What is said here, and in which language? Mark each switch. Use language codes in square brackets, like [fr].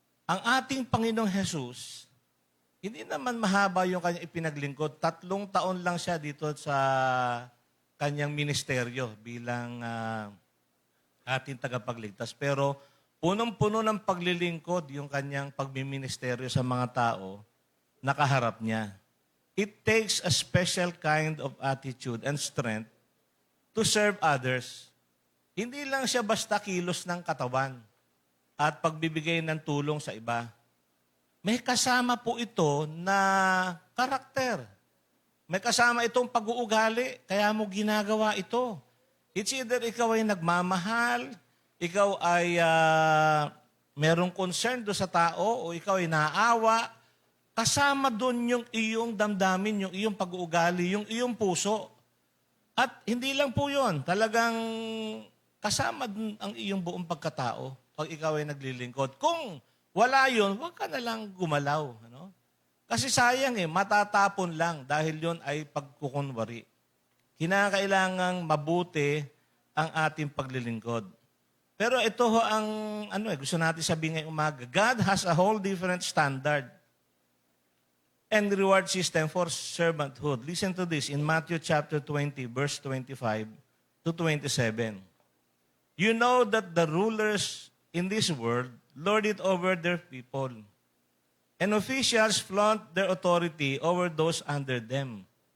[tl] Ang ating Panginoong Jesus, hindi naman mahaba yung kanyang ipinaglingkod. 3 taon lang siya dito sa kanyang ministeryo bilang ating tagapagligtas. Pero punong-puno ng paglilingkod yung kanyang pagmiministeryo sa mga tao nakaharap niya. [en] It takes a special kind of attitude and strength to serve others. [tl] Hindi lang siya basta kilos ng katawan at pagbibigay ng tulong sa iba. May kasama po ito na karakter. May kasama itong pag-uugali, kaya mo ginagawa ito. [en] It's either [tl] ikaw ay nagmamahal, ikaw ay merong concern do sa tao, o ikaw ay naaawa, kasama doon yung iyong damdamin, yung iyong pag-uugali, yung iyong puso. At hindi lang po yun, talagang kasama dun ang iyong buong pagkatao pag ikaw ay naglilingkod. Kung wala yun, huwag ka na lang gumalaw. Ano? Kasi sayang matatapon lang dahil yun ay pagkukunwari. Kinakailangang mabuti ang ating paglilingkod. Pero ito ho ang gusto natin sabihin ngayong umaga. [en] God has a whole different standard and reward system for servanthood. Listen to this in Matthew chapter 20, verse 25 to 27. You know that the rulers in this world lord it over their people, and officials flaunt their authority over those under them.